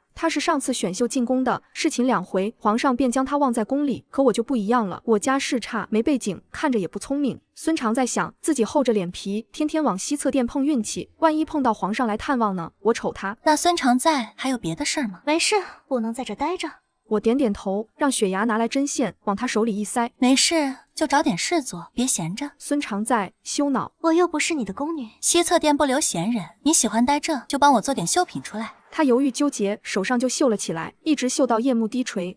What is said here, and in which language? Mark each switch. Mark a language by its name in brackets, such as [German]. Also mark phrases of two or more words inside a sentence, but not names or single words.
[Chinese] 他是上次選秀進宮的，侍寢2回，皇上便將他忘在宮裡。可我就不一樣了，我家世差，沒背景，看着也不聰明。孫常在想，自己厚着臉皮，天天往西側殿碰運氣，萬一碰到皇上來探望呢？我瞅他。那孫常在還有別的事嗎？沒事，不能在這待着。我點點頭，讓雪牙拿來針線，往他手裡一塞。沒事，就找點事做，別閒着。孫常在羞惱，我又不是你的宮女。西側殿不留閒人，你喜歡待這，就幫我做點繡品出來。他猶豫糾結，手上就繡了起來，一直繡到夜幕低垂。